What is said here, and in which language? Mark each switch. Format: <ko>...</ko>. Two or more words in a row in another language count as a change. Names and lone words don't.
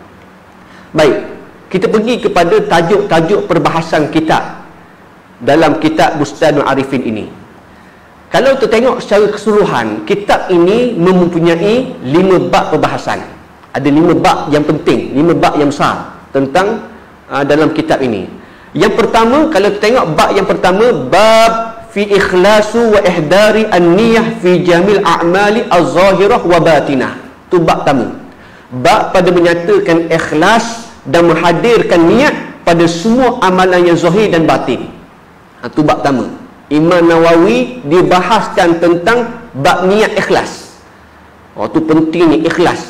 <ms>Baik, kita pergi kepada tajuk-tajuk perbahasan kitab dalam kitab Bustanul Arifin ini. Kalau kita tengok secara keseluruhan, kitab ini mempunyai 5 bab perbahasan. Ada 5 bab yang penting, 5 bab yang besar tentang dalam kitab ini. Yang pertama, kalau kita tengok bab yang pertama,</ms> <ar>باب في الإخلاص وإحضار النية في جميع الأعمال الظاهرة والباطنة.</ar> <ms>Itu bab pertama. Bab pada menyatakan ikhlas dan menghadirkan niat pada semua amalan yang zahir dan batin. Itu bab pertama. Imam Nawawi dibahaskan tentang bab niat ikhlas. Itu penting ni, ikhlas.</ms>